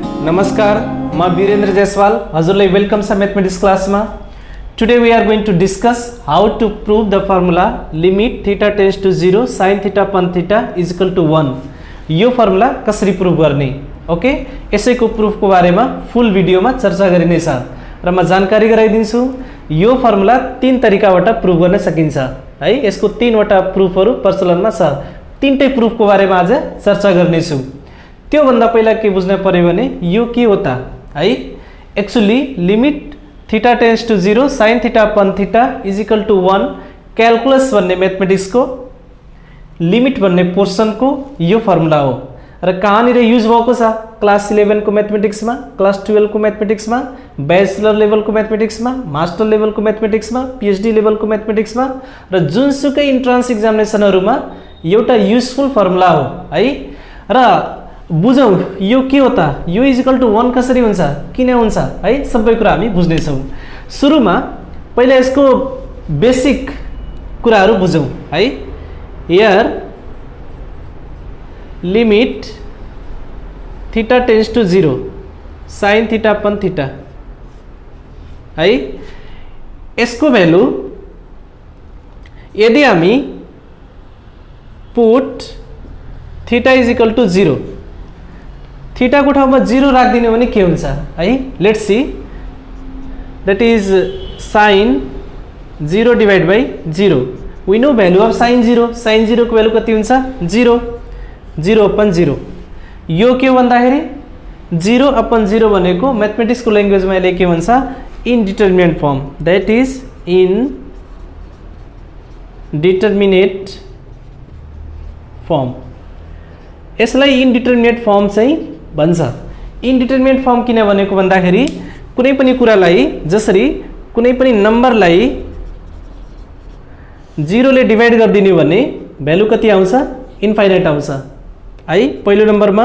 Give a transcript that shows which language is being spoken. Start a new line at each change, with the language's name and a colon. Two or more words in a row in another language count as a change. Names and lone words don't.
Nepali: नमस्कार, म वीरेन्द्र जयसवाल हजुरलाई वेलकम छ
English: mathematics class
Nepali: में।
English: today we are going to discuss how to prove the formula limit theta tends to 0 sin theta upon theta is equal to 1.
Nepali: यो फर्मुला कसरी प्रूव गर्ने, ओके, यसैको प्रूफको बारेमा फुल भिडियोमा चर्चा गरिनेछ र म जानकारी गराइदिन्छु। यो फर्मुला तीन तरिकाबाट प्रूव गर्न सकिन्छ है। यसको तीनवटा प्रूफहरू प्रचलनमा छ। तीनटै प्रूफको बारेमा आज चर्चा गर्नेछु। त्यो भन्दा पहिला के बुझ्न पर्यो भने यो के हो त है।
English: actually limit theta tends to 0 sin theta upon theta is equal to 1
Nepali: क्याल्कुलस भन्ने मैथमेटिक्स को लिमिट भन्ने पोर्सन को यो फर्मुला हो र कहाँनिर युज भएको छ क्लास 11 को मैथमेटिक्स में, क्लास 12 को मैथमेटिक्स में,
English: bachelor level
Nepali: को मैथमेटिक्स में,
English: master level
Nepali: को मैथमेटिक्स में,
English: PhD level
Nepali: को मैथमेटिक्स में र जुनसुकै
English: entrance examinations
Nepali: एउटा
English: useful formula
Nepali: हो है। र बुझौं यो के हो त, यो
English: is equal to 1
Nepali: कसरी हुन्छ, किन हुन्छ है, सबै कुरा हामी बुझ्ने छौं। सुरुमा पहिला यसको बेसिक कुराहरु बुझौं है।
English: here limit theta tends to 0 sin theta upon theta है।
Nepali: यसको भ्यालु यदि हामी
English: put theta is equal to 0
Nepali: थीटा को ठाउँमा 0 राख्दिने भने के हुन्छ है।
English: let's see, that is sin 0 divide by 0. we know value of sin 0,
Nepali: sin 0 को भ्यालु कति हुन्छ 0, 0 अपन 0। यो के भन्दाखेरि 0 अपन 0 भनेको मैथमेटिक्स को ल्याङ्ग्वेज मा यसले के भन्छ
English: indeterminate form, that is indeterminate form.
Nepali: यसलाई
English: indeterminate form
Nepali: चाहिँ भन्छ।
English: indeterminate form
Nepali: किन भनेको भन्दाखेरि कुनै पनि कुरालाई, जसरी कुनै पनि नम्बरलाई 0 ले डिवाइड गर्दिनु भने भ्यालु कति आउँछ इन्फाइनाइट आउँछ है, पहिलो नम्बरमा।